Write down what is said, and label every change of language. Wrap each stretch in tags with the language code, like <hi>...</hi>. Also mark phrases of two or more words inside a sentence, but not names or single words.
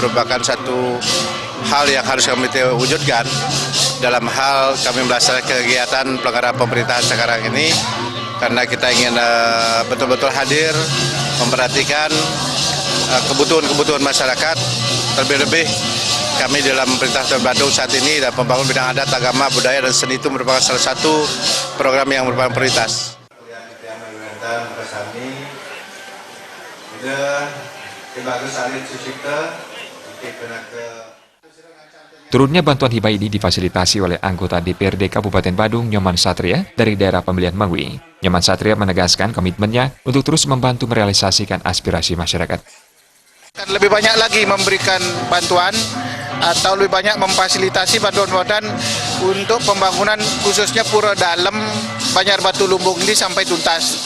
<id>merupakan satu hal yang harus kami wujudkan dalam hal kami melaksanakan kegiatan pelanggaran pemerintahan sekarang ini, karena kita ingin betul-betul hadir memperhatikan kebutuhan-kebutuhan masyarakat, terlebih-lebih kami dalam pemerintah Badung saat ini dan pembangunan bidang adat, agama, budaya, dan seni itu merupakan salah satu program yang merupakan prioritas. Turunnya bantuan hibah ini difasilitasi oleh anggota DPRD Kabupaten Badung Nyoman Satria dari daerah pemilihan Mengui. Nyoman Satria menegaskan komitmennya untuk terus membantu merealisasikan aspirasi masyarakat. Lebih banyak lagi memberikan bantuan atau lebih banyak memfasilitasi bantuan-bantuan untuk pembangunan khususnya Pura Dalam Banjar Batu Lumbung ini sampai tuntas.</id>